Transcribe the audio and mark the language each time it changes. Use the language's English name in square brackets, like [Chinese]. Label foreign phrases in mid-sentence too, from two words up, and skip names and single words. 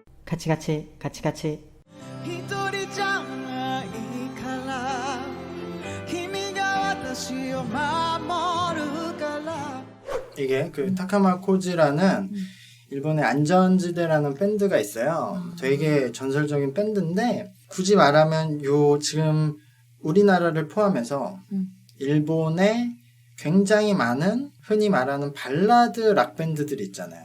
[Korean] 같이 같이 같이 같이 [Japanese] 一人じゃないから君が私を守るから [Korean] 이게 그 타카마코지라는 일본의 안전지대라는 밴드가 있어요. 되게 전설적인 밴드인데 굳이 말하면 요 지금 우리나라를 포함해서 일본에 굉장히 많은 흔히 말하는 발라드 락 밴드들이 있잖아요.